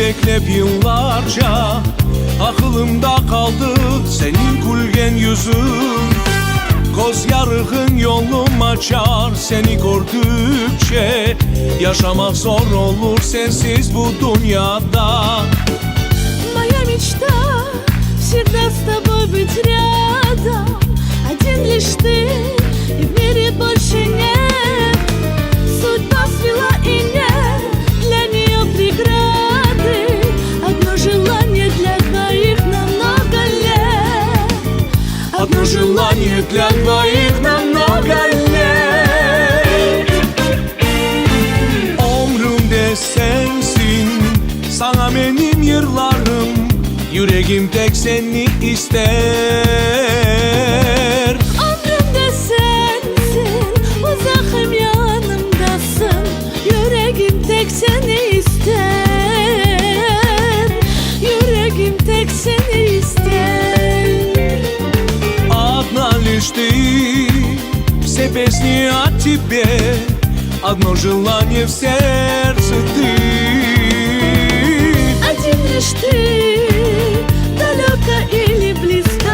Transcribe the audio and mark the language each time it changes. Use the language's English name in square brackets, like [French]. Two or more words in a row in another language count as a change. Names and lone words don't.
[Gagauz] hep yıllarca aklımda kaldı senin gülgen yüzün. Koz yarığın yolum açar seni gördükçe. Yaşamak zor olur sensiz bu dünyada. [Russian] Моя мечта всегда с тобой быть рядом. Один лишь ты, и в мире больше нет. Судьба свела и нет для нее преграды. Одно желание для двоих на много лет. Одно желание для двоих на много лет. [Gagauz] Ömrümde sensin, sana benim yıllarım. Yüreğim tek seni ister. Ömrümde sensin, uzakım yanımdasın. Yüreğim tek seni ister. Yüreğim tek seni ister. [Russian] Одна лишь ты, все песни о тебе. Одно желание в сердце ты. Один лишь ты, далеко или близко.